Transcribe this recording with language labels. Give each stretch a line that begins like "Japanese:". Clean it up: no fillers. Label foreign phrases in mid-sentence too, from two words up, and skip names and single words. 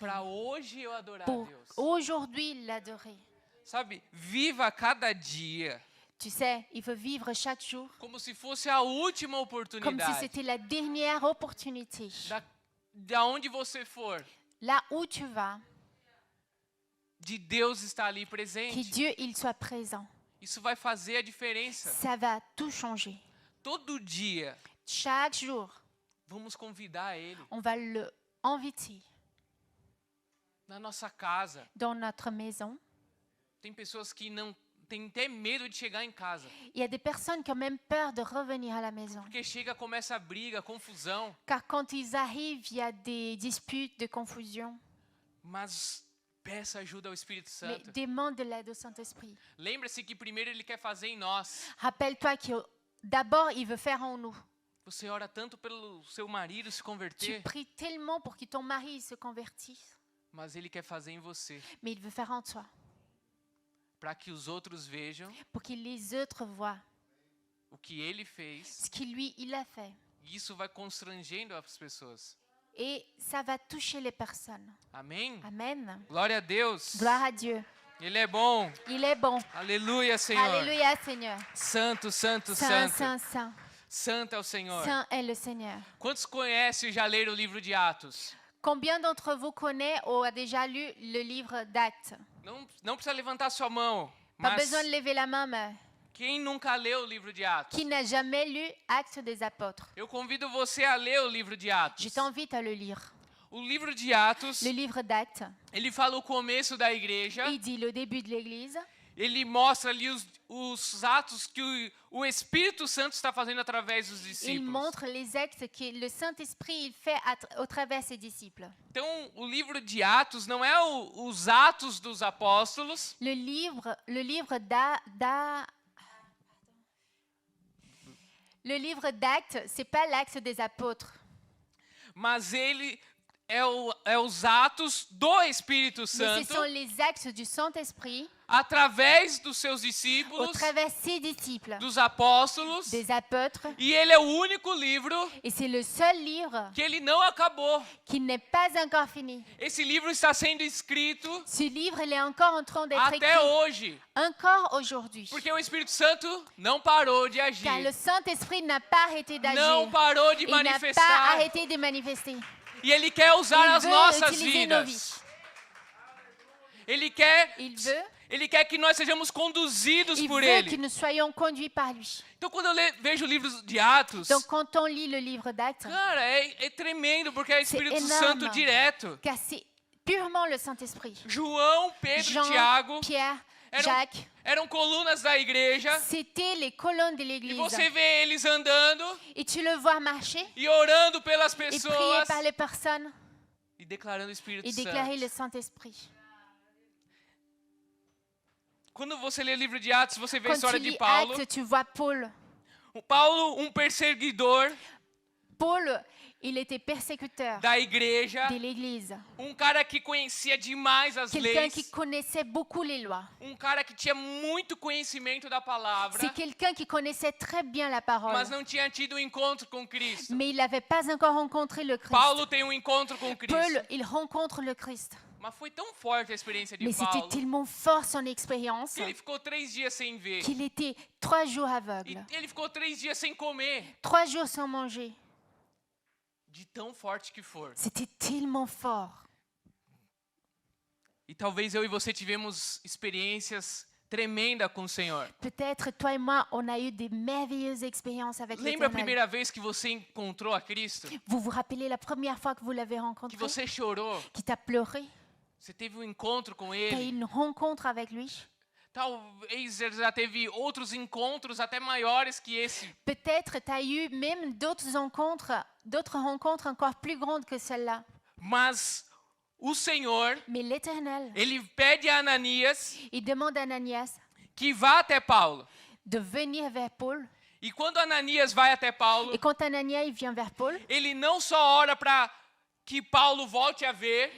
Portuguese: para hoje eu adorar a
French: pour
Portuguese: Deus.
French: aujourd'hui l'adorer.
Portuguese: Sabe, viva cada dia
French: Tu sais, il faut vivre chaque jour
Portuguese: como se fosse a última
French: comme si
Portuguese: oportunidade.
French: c'était la dernière opportunité.
Portuguese: Da onde você for,
French: Là où tu vas,
Portuguese: de Deus estar ali
French: que
Portuguese: presente.
French: Dieu il soit présent.
Portuguese: Isso vai fazer a diferença.
French: Ça va tout changer.
Portuguese: Todo dia,
French: Chaque jour,
Portuguese: vamos convidar Ele
French: on va le inviter
Portuguese: na nossa casa.
French: dans notre maison.
Portuguese: Tem pessoas que não têm até medo de chegar em casa,
French: Il y a des personnes qui ont même peur de revenir à la maison.
Portuguese: porque chega, começa a briga, confusão.
French: Car quand ils arrivent, il y a des disputes, des confusions.
Portuguese: Mas peça ajuda ao Espírito
French: Mais
Portuguese: Santo.
French: demande de l'aide au Saint-Esprit.
Portuguese: Lembre-se que primeiro Ele quer fazer em nós.
French: Rappelle-toi que d'abord, il veut faire en nous.
Portuguese: Você ora tanto pelo seu marido se
French: Tu
Portuguese: converter,
French: pries tellement pour que ton mari se convertisse,
Portuguese: mas ele quer fazer em você,
French: mais il veut faire en toi,
Portuguese: para que os outros vejam
French: pour que les autres voient
Portuguese: o que ele fez.
French: ce qu'il lui, il a fait.
Portuguese: E isso vai constrangendo as pessoas.
French: Et ça va toucher les personnes.
Portuguese: Amém?
French: Amen.
Portuguese: Glória a Deus.
French: Gloire à Dieu.
Portuguese: Ele é bom.
French: Il est bon.
Portuguese: Aleluia, Senhor.
French: Alléluia, Seigneur.
Portuguese: Santo, santo,
French: Saint,
Portuguese: santo.
French: Saint, Saint.
Portuguese: Santo é o Senhor.
French: Saint est le Seigneur.
Portuguese: Quantos conhecem e já leram o livro de Atos?
French: Combien d'entre vous connaissent ou a déjà lu le livre d'Actes?
Portuguese: Não precisa levantar sua mão.
French: Pas
Portuguese: Mas
French: besoin de lever la main, mais
Portuguese: quem nunca leu o livro de Atos?
French: qui n'a jamais lu Actes des Apôtres?
Portuguese: Eu convido você a ler o livro de Atos.
French: Je t'invite à le lire.
Portuguese: O livro de Atos,
French: Le livre d'Actes,
Portuguese: ele fala o começo da igreja.
French: il dit le début de l'Église.
Portuguese: Ele mostra ali os atos que o Espírito Santo está fazendo através dos
French: Il
Portuguese: discípulos.
French: montre les actes que le Saint-Esprit il fait au travers ses disciples.
Portuguese: Então, o livro de Atos não é os atos dos apóstolos,
French: Le livre d'Actes, c'est pas l'acte des apôtres,
Portuguese: mas ele é os atos do Espírito
French: mais ce
Portuguese: Santo
French: sont les actes du Saint-Esprit
Portuguese: através dos seus
French: au
Portuguese: discípulos,
French: travers ses disciples,
Portuguese: dos apóstolos.
French: des apôtres.
Portuguese: E ele é o único livro
French: Et c'est le seul livre
Portuguese: que ele não acabou.
French: qui n'est pas encore fini.
Portuguese: Esse livro está sendo escrito
French: Ce livre, il est encore en train d'être
Portuguese: até
French: écrit,
Portuguese: hoje,
French: encore aujourd'hui.
Portuguese: porque o Espírito Santo não parou de agir,
French: Car le Saint-Esprit n'a pas arrêté
Portuguese: não
French: d'agir.
Portuguese: parou de
French: Il n'a pas
Portuguese: manifestar.
French: arrêté de manifester.
Portuguese: E ele quer usar
French: Il
Portuguese: as
French: veut
Portuguese: nossas
French: utiliser nos
Portuguese: vidas.
French: vies.
Portuguese: Ele quer que nós sejamos conduzidos
French: Il
Portuguese: por
French: veut que
Portuguese: ele.
French: nous soyons conduits par lui.
Portuguese: Então, quando eu vejo o livro de Atos,
French: Donc, quand on lit le livre d'Actes,
Portuguese: cara, é tremendo, porque é Espírito
French: énorme.
Portuguese: Santo direto.
French: car c'est purement le Saint-Esprit.
Portuguese: João, Pedro,
French: Jean,
Portuguese: Tiago
French: Pierre,
Portuguese: eram,
French: Jacques,
Portuguese: eram colunas da igreja.
French: c'était les colonnes de
Portuguese: E
French: l'Église.
Portuguese: você vê eles andando
French: Et tu le vois marcher
Portuguese: e orando pelas
French: et prier
Portuguese: pessoas
French: par les personnes
Portuguese: e declarando o Espírito
French: et déclarer
Portuguese: Santo.
French: le Saint-Esprit.
Portuguese: Quando você lê o livro de Atos, você vê a
French: Quand tu
Portuguese: história de
French: lis
Portuguese: Paulo.
French: Actes, tu vois Paul.
Portuguese: Paulo, perseguidor
French: Paul, il était persécuteur
Portuguese: da igreja,
French: de l'Église.
Portuguese: cara que conhecia demais as
French: Quelqu'un
Portuguese: leis,
French: qui connaissait beaucoup les lois.
Portuguese: cara que tinha muito conhecimento da palavra,
French: C'est quelqu'un qui connaissait très bien la parole.
Portuguese: mas não tinha tido um encontro com Cristo.
French: Mais il n'avait pas encore rencontré le Christ.
Portuguese: Paulo tem um encontro com Cristo.
French: Paul, il rencontre le Christ.
Portuguese: Mas foi tão forte a experiência de
French: Mais c'était
Portuguese: Paulo
French: tellement fort son expérience
Portuguese: que ele ficou 3 dias sem ver.
French: qu'il était 3 jours
Portuguese: E
French: aveugle.
Portuguese: ele ficou 3 dias sem comer.
French: 3 jours sans manger.
Portuguese: De tão forte que for.
French: C'était tellement fort.
Portuguese: E talvez eu e você tivemos experiências tremendas com o Senhor.
French: Peut-être toi et moi, on a eu des merveilleuses expériences avec
Portuguese: Lembra a
French: l'Éternel.
Portuguese: primeira vez que você encontrou a Cristo?
French: Vous vous rappelez la première fois que vous l'avez
Portuguese: Que
French: rencontré?
Portuguese: você chorou?
French: Qui t'a pleuré?
Portuguese: Você teve um encontro com
French: Tu as eu
Portuguese: Ele?
French: une rencontre avec lui?
Portuguese: Talvez ele já teve outros encontros até maiores que esse.
French: Peut-être tu as eu même d'autres rencontres encore plus grandes que celle-là.
Portuguese: Mas o Senhor,
French: Mais l'Éternel,
Portuguese: ele pede a Ananias
French: il demande à Ananias
Portuguese: que vá até Paulo.
French: de venir vers Paul.
Portuguese: E quando Ananias vai até Paulo,
French: Et quand Ananias il vient vers Paul,
Portuguese: ele não só ora para que Paulo volte a ver,